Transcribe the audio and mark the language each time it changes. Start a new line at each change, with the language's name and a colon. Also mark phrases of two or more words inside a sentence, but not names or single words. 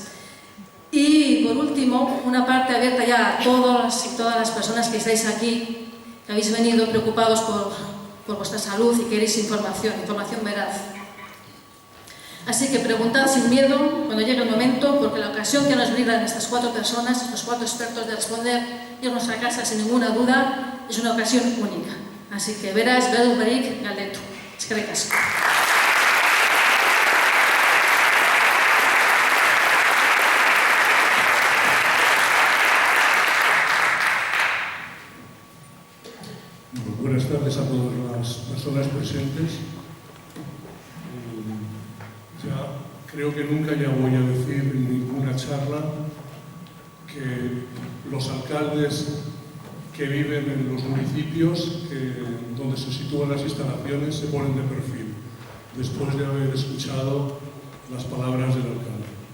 Spanish: Y por último, una parte abierta ya a todos y todas las personas que estáis aquí, que habéis venido preocupados por vuestra salud y queréis información veraz. Así que preguntad sin miedo cuando llegue el momento, porque la ocasión que nos brindan estas 4 personas, estos 4 expertos de responder, irnos a casa sin ninguna duda, es una ocasión única. Así que
Basque: beraz, bedu barik galdetu. Eskerrik asko.
Spanish: Buenas tardes a todas las personas presentes. Ya creo que nunca ya voy a decir en ninguna charla que los alcaldes que viven en los municipios donde se sitúan las instalaciones se ponen de perfil, después de haber escuchado las palabras del alcalde.